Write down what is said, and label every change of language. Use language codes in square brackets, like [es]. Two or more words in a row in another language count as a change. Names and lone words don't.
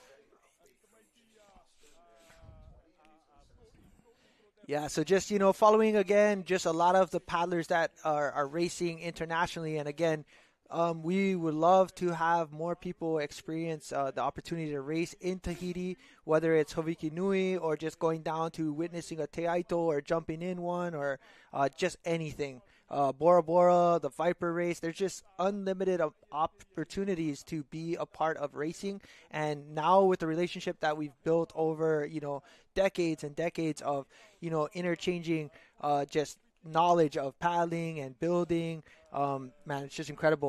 [en] Yeah, so just, following again, just a lot of the paddlers that are racing internationally. And again, we would love to have more people experience the opportunity to race in Tahiti, whether it's Hawaiki Nui or just going down to witnessing a te aito or jumping in one or just anything. Bora Bora, the Viper race, there's just unlimited opportunities to be a part of racing. And now with the relationship that we've built over, decades and decades of, interchanging just knowledge of paddling and building, man, it's just incredible.